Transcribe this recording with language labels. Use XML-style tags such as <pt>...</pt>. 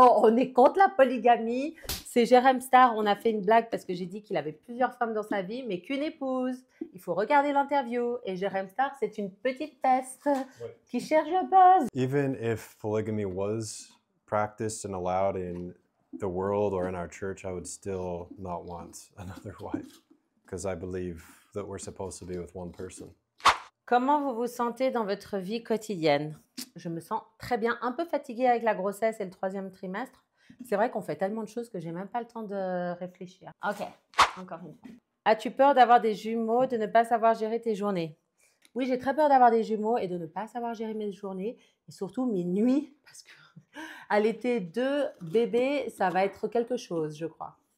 <fr>On est contre la polygamie. C'est Jérém Star. On a fait une blague parce que j'ai dit qu'il avait plusieurs femmes dans sa vie, mais qu'une épouse. Il faut regarder l'interview. Et Jérém Star, c'est une petite peste qui cherche le buzz.</fr> <en>Even if polygamy was practiced and allowed in the world or in our church, I would still not want another wife because I believe that we're supposed to be with one person.</en> <fr>Comment vous vous sentez dans votre vie quotidienne? Je me sens très bien, un peu fatiguée avec la grossesse et le 3e trimestre. C'est vrai qu'on fait tellement de choses que j'ai même pas le temps de réfléchir. Ok, encore une fois. As-tu peur d'avoir des jumeaux, de ne pas savoir gérer tes journées? Oui, j'ai très peur d'avoir des jumeaux et de ne pas savoir gérer mes journées et surtout mes nuits parce que allaiter 2 bébés, ça va être quelque chose, je crois.</fr>